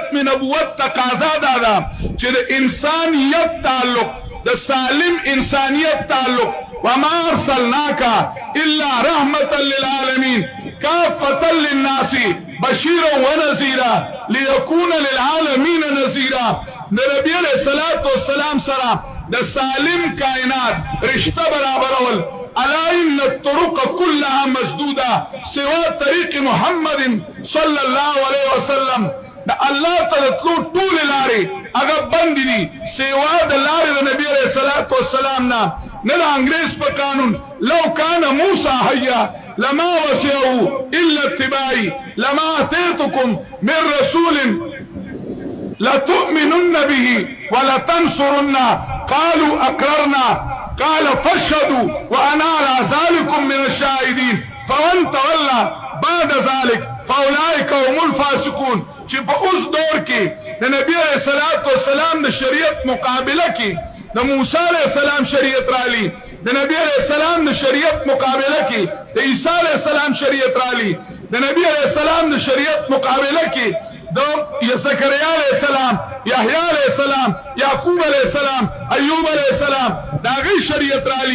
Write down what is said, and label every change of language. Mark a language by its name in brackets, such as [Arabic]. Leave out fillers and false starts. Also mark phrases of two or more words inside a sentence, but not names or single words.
[Pashto] ختم نبوت تقاضا دادا چې د انسانیت تعلق د سالم انسانیت تعلق [Arabic] وما ارسلناك الا رحمة للعالمين كافة للناس بشيرا ونذيرا ليكون للعالمين نذيرا. [Pashto] نبی [Arabic] علیہ الصلوۃ والسلام [Pashto] سره د سالم کائنات رشتہ برابرول. [Arabic] الا ان الطرق كلها مسدوده سوى طريق محمد صلى الله عليه وسلم. [Pashto] د الله تعالی ټول لارې هغه بند دي سوا د لارې د نبی [Arabic] علیہ الصلوۃ والسلام [Pashto] نه د انګریز په قانون. [Arabic] لو كان موسى حيا لما وسعه الا اتباعي لما اتيتكم من رسول لتؤمنن به ولتنصرن قالوا اقررنا قال فاشهدوا وانا على ذلكم من الشاهدين فمن تولى بعد ذلك فاولئك هم الفاسقون. [Pashto] چې په اوس دور کې د نبی [Arabic] علیہ الصلوۃ والسلام [Pashto] د شریعت مقابله کې د موسی [Arabic] علیہ السلام [Pashto] شریعت رالی، د نبی [Arabic] علیہ السلام [Pashto] د شریعت مقابله کې د عیسی [Arabic] علیہ السلام [Pashto] شریعت رالی، د نبی [Arabic] علیہ السلام [Pashto] د شریعت مقابله کې د زکریا [Arabic] علیہ السلام، [Pashto] یحیی [Arabic] علیہ السلام، [Pashto] یعقوب [Arabic] علیہ السلام، [Pashto] ایوب [Arabic] علیہ السلام [Pashto] داغی شریعت رالی.